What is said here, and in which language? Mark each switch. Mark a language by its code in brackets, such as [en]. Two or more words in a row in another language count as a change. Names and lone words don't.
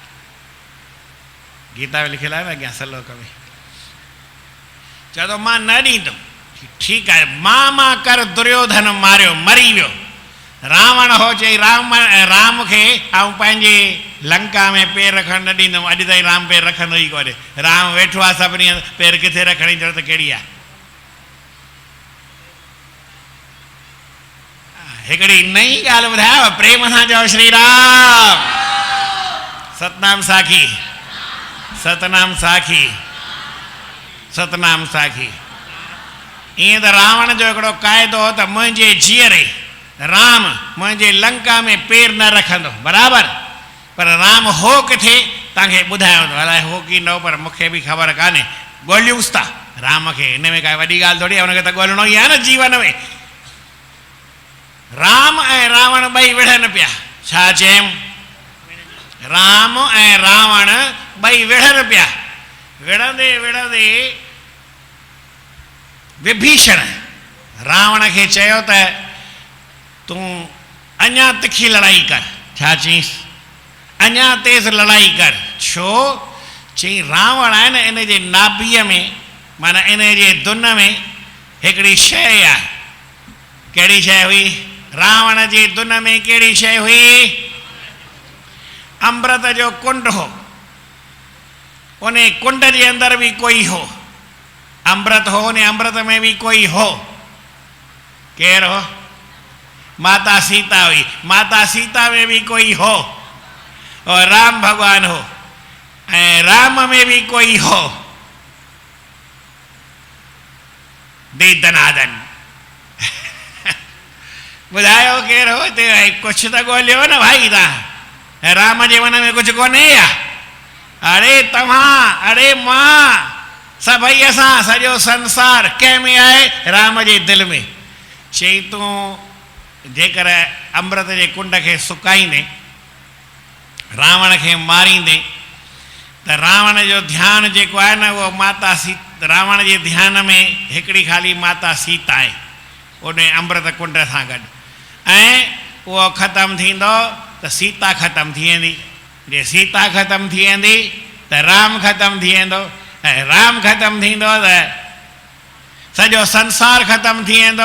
[sd] गीता में लिखियलु आहे न अॻियां सलोक में चए थो मां न ॾींदुमि ठीकु आहे मां कर दुर्योधन मारियो मरी वियो रावण हो चई राम खे ऐं पंहिंजे लंका में पेर रखणु न ॾींदुमि अॼु ताईं राम पेर रखंदो ई कोन्हे राम वेठो आहे सभिनी पेर किथे रखण जी ज़रूरत कहिड़ी आहे हिकिड़ी नई ॻाल्हि ॿुधायांव प्रेम सां चओ श्री राम सतनाम साखी सतनाम साखी सतनाम साखी ईअं त रावण जो हिकिड़ो क़ाइदो हो त मुंहिंजे जीअरे राम मुंहिंजे लंका में पेर न रखंदो बराबरि पर राम हो किथे तव्हांखे ॿुधायो थो अलाए हो की न हो पर मूंखे बि ख़बर कान्हे ॻोल्हियूंसि था राम खे हिन में काई वॾी ॻाल्हि थोरी आहे हुनखे त ॻोल्हणो ई आहे न जीवन में राम ऐं रावण ॿई विढ़नि पिया छा चयमि राम ऐं रावण ॿई विढ़नि पिया विढ़ंदे विढ़ंदे विभीषण रावण खे चयो त तू अञा तिखी लड़ाई कर। छा चईंस? अञा तेज़ लड़ाई कर। छो? चई रावण आहे न इन जे नाभीअ में माना इन जे दुन में हिकिड़ी शइ आहे। कहिड़ी शइ हुई? रावण जे दुन में कहिड़ी शइ हुई? अमृत जो कुंड हो। उन कुंड जे अंदर भी कोई हो। अमृत हो, उन अमृत में भी कोई हो। केर हो? माता सीता हुई। माता सीता में भी कोई हो और राम भगवान हो ऐं राम में भी कोई हो। दे दनादन ॿुधायो केर हो? ते [hi] कुछ तो [sd] ॻोल्हियो न भाई तव्हां। राम जे मन में कुछ कोन्हे या? अरे तव्हां, अरे मां, सभई असां, सॼो संसार कंहिं में आहे? राम जे दिलि में। चई तूं जेकर अमृत जे कुंड खे सुकाईंदे, रावण खे मारींदे, त रावण जो ध्यानु जेको आहे न उहो माता सीता, रावण जे ध्यान में हिकिड़ी ख़ाली माता सीता आहे उन अमृत कुंड सां गॾु। ऐं उहो ख़तमु थींदो त सीता ख़तमु थी वेंदी। जे सीता ख़तमु थी वेंदी त राम ख़तमु थी वेंदो ऐं राम ख़तमु थींदो त सॼो संसार ख़तमु थी वेंदो।